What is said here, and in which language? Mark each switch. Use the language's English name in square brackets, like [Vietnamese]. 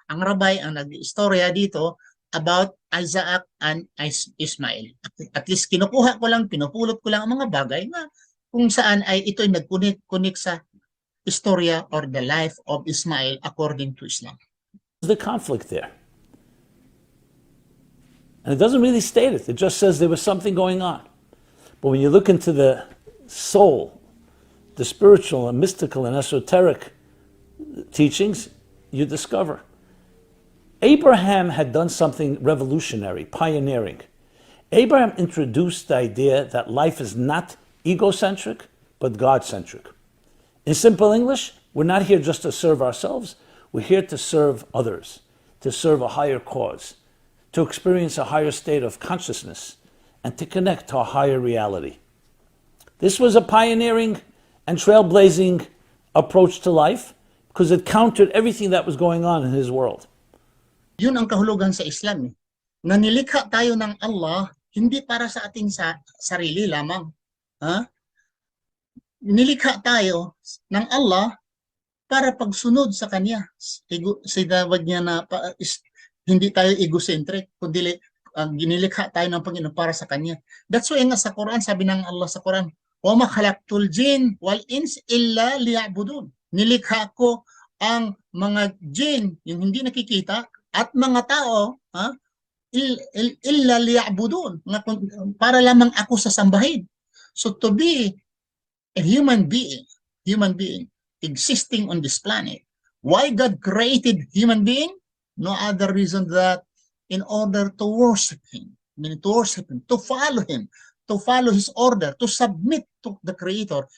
[Filipino] Ang Rabbi ang nag-istorya dito about Isaac and Ishmael. At least pinupulot ko lang ang mga bagay na kung saan ay ito ay nag-connect sa istorya or [English] the life of Ishmael according to Islam. The conflict there. And it doesn't really state it. It just says there was something going on. But when you look into the soul, the spiritual and mystical and esoteric teachings, you discover Abraham had done something revolutionary, pioneering. Abraham introduced the idea that life is not egocentric, but God-centric. In simple English, we're not here just to serve ourselves. We're here to serve others, to serve a higher cause, to experience a higher state of consciousness, and to connect to a higher reality. This was a pioneering and trailblazing approach to life because it countered everything that was going on in his world. [Filipino] Yun ang kahulugan sa Islam. Na nilikha tayo ng Allah, hindi para sa ating sarili lamang. Nilikha tayo ng Allah para pagsunod sa Kanya. Sinawag niya na hindi tayo egocentric, kundi ginilikha tayo ng Panginoon para sa Kanya. [English] That's why [Filipino] nga sa Quran, sabi ng Allah sa Quran, [Arabic] "Wa ma khalaqtul jin wal ins illa liya'budun." [Filipino] Nilikha ko ang mga jin, yung hindi nakikita, at mga tao, [Arabic] illa liya'budun, [Filipino] para lamang ako sasambahin. [English] So to be a human being existing on this planet, why God created human being? No other reason that in order to worship Him, to follow Him, to follow His order, to submit to the Creator.